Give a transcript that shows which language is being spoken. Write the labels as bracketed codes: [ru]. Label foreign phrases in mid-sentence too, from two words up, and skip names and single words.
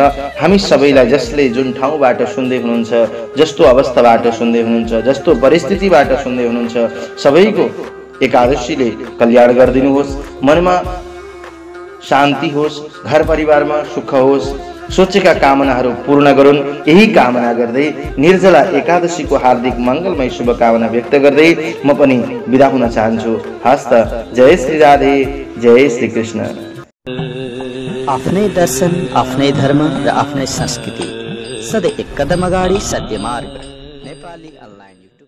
[ne] हामी सबैलाई जसले जुन ठाउँबाट सुन्दै हुनुहुन्छ, जस्तो अवस्थाबाट सुन्दै हुनुहुन्छ, जस्तो परिस्थितिबाट सुन्दै हुनुहुन्छ, सबैको एकादशीले कल्याण गरिदिनुहोस्। मनमा शान्ति होस्, घर परिवारमा सुख होस्, सोचेका कामनाहरू पूर्ण गरून्। यही कामना गर्दै निर्जला एकादशीको हार्दिक मङ्गलमय शुभकामना व्यक्त गर्दै म पनि बिदा हुन चाहन्छु। हस्त। जय श्री राधे, जय श्री कृष्ण। आफ्नै दर्शन, आफ्नै धर्म र आफ्नै संस्कृति, सधैँ एक कदम अगाडि सत्य मार्ग। नेपाली अनलाइन।